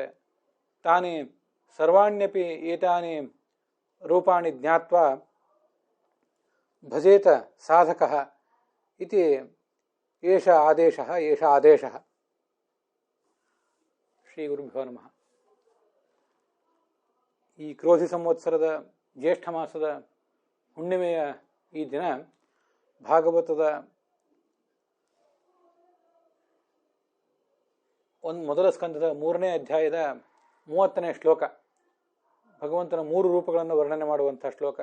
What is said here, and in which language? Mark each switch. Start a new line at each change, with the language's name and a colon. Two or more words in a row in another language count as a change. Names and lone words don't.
Sanskrit: तानि सर्वाण्यपि एतानि रूपाणि ज्ञात्वा भजेत साधकः इति एष आदेशः. ಶ್ರೀ ಗುರುಭ್ಯೋ ನಮಃ.
Kannada: ಈ ಕ್ರೋಧಿ ಸಂವತ್ಸರದ ಜ್ಯೇಷ್ಠ ಮಾಸದ ಹುಣ್ಣಿಮೆಯ ಈ ದಿನ ಭಾಗವತದ ಮೊದಲ ಸ್ಕಂದದ 3ನೇ ಅಧ್ಯಾಯದ 30ನೇ ಶ್ಲೋಕ ಭಗವಂತನ 3 ರೂಪಗಳನ್ನು ವರ್ಣನೆ ಮಾಡುವಂಥ ಶ್ಲೋಕ.